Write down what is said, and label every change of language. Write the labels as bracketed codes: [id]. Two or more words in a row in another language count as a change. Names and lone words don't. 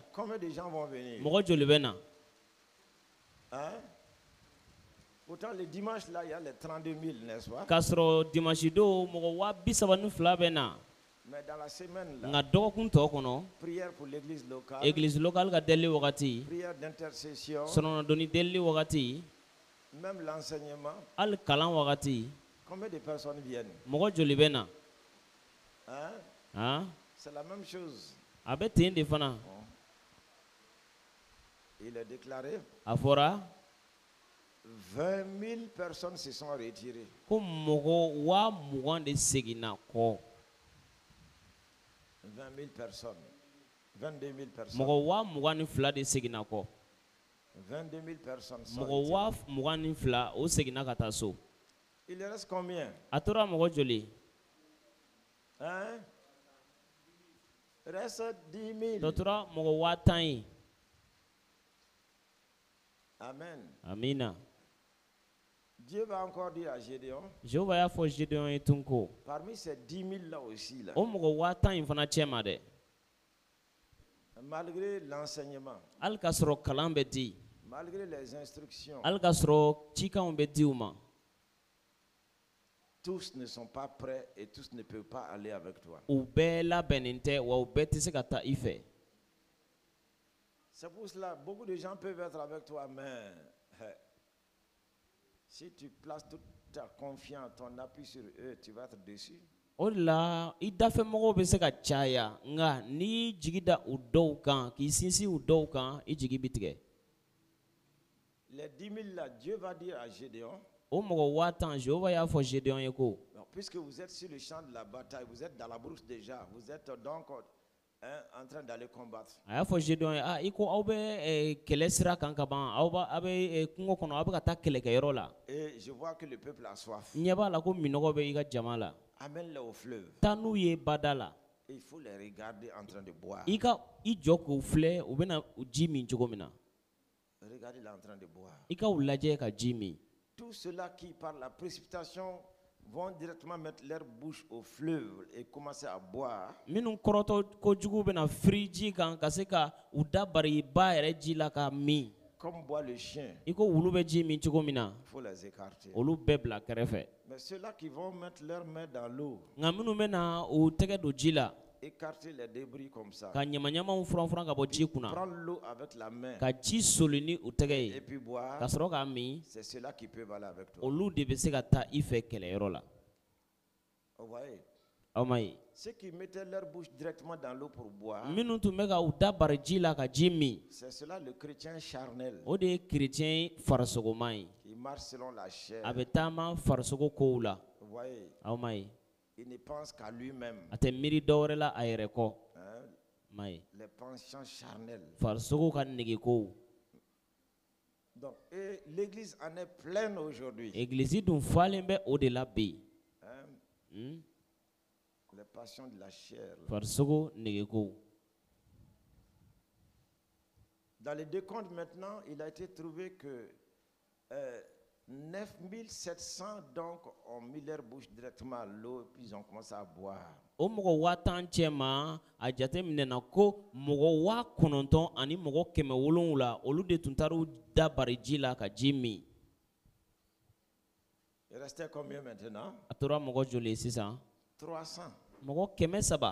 [fr] Combien de gens vont venir? [bm] Mɔgɔ joli bɛ na? [fr] Hein? Pourtant, le dimanche, là, il y a les 32 000, n'est-ce pas? [bm] K'a sɔrɔ dimanche don mɔgɔ 32,000 bɛ na. [fr] Mais dans la semaine, là, [bm] Nka dɔgɔkun tɔ kɔnɔ [fr] prière pour l'église locale, église locale [bm] ka deli wagati [fr] prière d'intercession, [bm] sɔrɔnadonni deli wagati [fr] même l'enseignement. [bm] hali kalan wagati [fr] Combien de personnes viennent? [bm] mɔgɔ joli bɛ na? [fr] Hein? Han? C'est la même chose. [bm] A bɛ ten de fana. [fr] Il est déclaré, [bm] A fɔra [fr] 20 000 personnes se sont retirées. [bm] ko mɔgɔ 20,000 de seginna kɔ. [fr] 20 000 personnes. 22 000 personnes. [bm] Mɔgɔ 22,000 de seginna kɔ. [fr] 22 000 personnes sont [bm] Mɔgɔ [fr] retirées. [bm] 22,000 o seginna ka taa so. [fr] Il reste combien? [bm] A tora mɔgɔ joli? [fr] Hein? Il reste 10 000. [bm] Dɔ tora mɔgɔ 10,000 ye. [fr] Amen. [bm] Amina. [fr] Dieu va encore dire à Gédéon, [bm] Jehova y'a fɔ Gideon ye tun ko [fr] parmi ces 10 000 là aussi, là, [bm] o mɔgɔ 10,000 in fana cɛ ma dɛ. [fr] malgré l'enseignement, [bm] Hali k'a sɔrɔ kalan bɛ di, [fr] malgré les instructions, [bm] hali k'a sɔrɔ cikanw bɛ di u ma, [fr] tous ne sont pas prêts et tous ne peuvent pas aller avec toi. [bm] u bɛɛ labɛnnen tɛ wa u bɛɛ tɛ se ka taa i fɛ. [fr] C'est pour cela, beaucoup de gens peuvent être avec toi, mais si tu places toute ta confiance, ton appui sur eux, tu vas être déçu. [bm] O de la i dafɛmɔgɔw bɛ se ka caya nka n'i y'i jigi da u dɔw kan k'i sinsin u dɔw kan i jigi bɛ tigɛ. [fr] Les 10 000 là, Dieu va dire à Gédéon, [bm] O mɔgɔ 10,000 Jehova y'a fɔ Gideon ye ko [fr] bon, puisque vous êtes sur le champ de la bataille, vous êtes dans la brousse déjà, vous êtes donc en train d'aller combattre. [bm] a y'a fɔ Gideon ye i ko aw bɛ kɛlɛ sira kan ka ban aw bɛ kungo kɔnɔ aw bɛ ka taa kɛlɛkɛyɔrɔ la. [fr] Et je vois que le peuple a soif. [bm] N ɲɛ b'a la ko minɔgɔ bɛ i ka jama la. [fr] Amène-les au fleuve. [bm] Taa n'u ye bada la. [fr] Et il faut les regarder en train de boire. [bm] I jɔ k'u filɛ u bɛna ji min cogo min na. [fr] Regardez-les en train de boire. [bm] I ka u lajɛ ka ji min. [fr] Tous ceux-là qui, par la précipitation, vont directement mettre leur bouche au fleuve et commencer à boire. [bm] Minnu kɔrɔtɔ kojugu bɛna firi ji kan ka se ka u da bari ba yɛrɛ ji la ka min. [fr] Comme boit le chien, [bm] I ko wulu bɛ ji min cogo min na [fr] il faut les écarter. [bm] olu bɛɛ bila kɛrɛfɛ. [fr] Mais ceux-là qui vont mettre leurs mains dans l'eau, [bm] Nka minnu bɛna u tɛgɛ don ji la [fr] écarter les débris comme ça, [bm] ka ɲamaɲamaw furan ka bɔ ji kunna [fr] prendre l'eau avec la main [bm] ka ji soli ni u tɛgɛ [fr] et [bm] ye [fr] puis boire, [bm] ka sɔrɔ k'a min [fr] c'est ceux-là qui peuvent aller avec toi. [bm] olu de bɛ se ka taa i fɛ kɛlɛyɔrɔ la. [fr] Vous voyez? [bm] Aw ma ye. [fr] Ceux qui mettaient leur bouche directement dans l'eau pour boire, [bm] Minnu tun bɛ ka u da bari ji la ka ji min [fr] c'est cela le chrétien charnel [bm] o de ye kerecɛn farisogoman ye. [fr] qui marche selon la chair. [bm] A bɛ taama farisogo kow la. [fr] Vous voyez? [bm] Aw ma ye. [fr] Il ne pense qu'à lui-même. [bm] A tɛ miiri dɔwɛrɛ la a yɛrɛ kɔ. [fr] Hein? [bm] Ma ye. [fr] Les penchants charnels. [bm] Farisogo ka negekow. [fr] Donc, et l'église en est pleine aujourd'hui. [bm] Egilizi dun falen bɛ o de la bi. [fr] Hein? Hmm? Les passions de la chair. [bm] Farisogo negekow. [fr] Dans les décomptes maintenant, il a été trouvé que 9700 donc ont mis leur bouche directement à l'eau, puis ils ont commencé à boire. [bm] O mɔgɔ 5000 ma a jate minɛna ko mɔgɔ 9,000 ani mɔgɔ 700 olu de tun taara da bari ji la ka ji min. [fr] Il restait combien maintenant? [bm] A tora mɔgɔ joli sisan? [fr] 300. [bm] Mɔgɔ 300.